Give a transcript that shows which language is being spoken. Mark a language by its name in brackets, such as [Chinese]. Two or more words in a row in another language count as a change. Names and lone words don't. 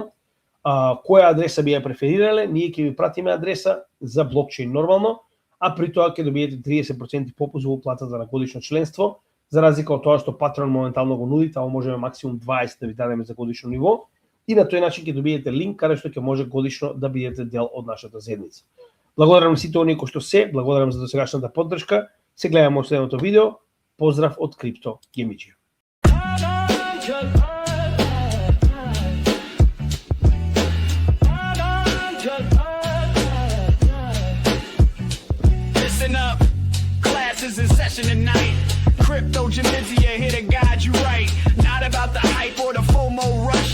[Macedonian] Која адреса би ја преферирале, ние ќе ви пратиме адреса за блокчейн нормално, а при тоа ќе добиете 30% попуст во уплатата на годишно членство, за разлика од тоа што Patreon моментално го нуди, таму можеме максимум 20 да ви дадеме за годишно ниво и на тој начин ќе добиете линк каде што ќе може годишно да бидете дел од нашата заедница. Благодарам на сите оние кои што благодарам за досегашната поддршка. Се гледаме во следното видео. Поздрав од Крипто Гемиџи. [English] Listen up, class is in session tonight. Crypto Jamizia here to guide you right. Not about the hype or the FOMO rush.